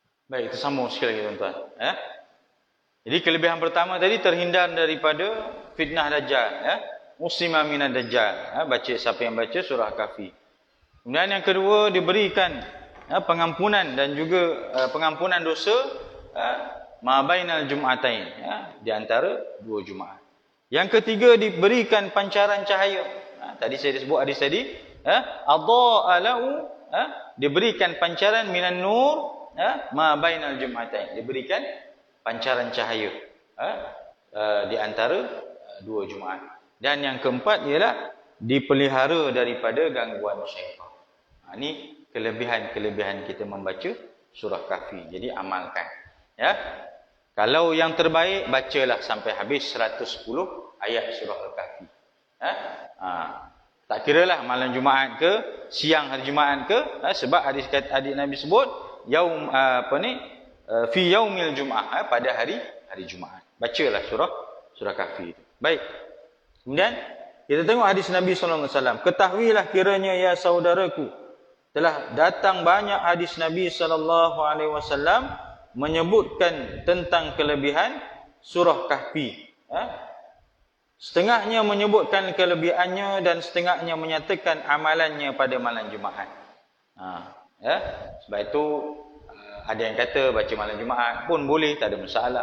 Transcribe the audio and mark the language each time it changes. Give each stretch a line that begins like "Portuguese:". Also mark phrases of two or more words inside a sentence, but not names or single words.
Malay: Baik, kita sambung sekali lagi tuan-tuan. Jadi kelebihan pertama tadi terhindar daripada fitnah Dajjal.
Arabic: مسلما من الدجال.
Malay: Baca, siapa yang baca surah Kahfi. Kemudian yang kedua, diberikan pengampunan dan juga pengampunan dosa
Arabic: ما بين الجمعتين,
Malay: di antara dua Jumaat. Yang ketiga, diberikan pancaran cahaya. Tadi saya sebut hadis tadi,
Arabic: أضاء له,
Malay: diberikan pancaran
Arabic: من النور ما بين الجمعتين,
Malay: diberikan pancaran cahaya di antara dua Jumaat. Dan yang keempat ialah dipelihara daripada gangguan syaitan. Ini kelebihan-kelebihan kita membaca surah Kahfi. Jadi amalkan. Kalau yang terbaik, bacalah sampai habis 110 ayat surah Al-Kahfi. Tak kiralah malam Jumaat ke, siang hari Jumaat ke, sebab hadis Nabi sebut
Arabic: يوم في يوم الجمعة,
Malay: pada hari Jumaat. Bacalah surah Kahfi itu. Baik. Kemudian kita tengok hadis Nabi
Arabic: صلى الله عليه وسلم.
Malay: Ketahuilah kiranya ya saudaraku, telah datang banyak hadis Nabi
Arabic: صلى الله عليه وسلم
Malay: menyebutkan tentang kelebihan surah Kahfi. Setengahnya menyebutkan kelebihannya dan setengahnya menyatakan amalannya pada malam Jumaat. Sebab itu ada yang kata baca malam Jumaat pun boleh, tak ada masalah.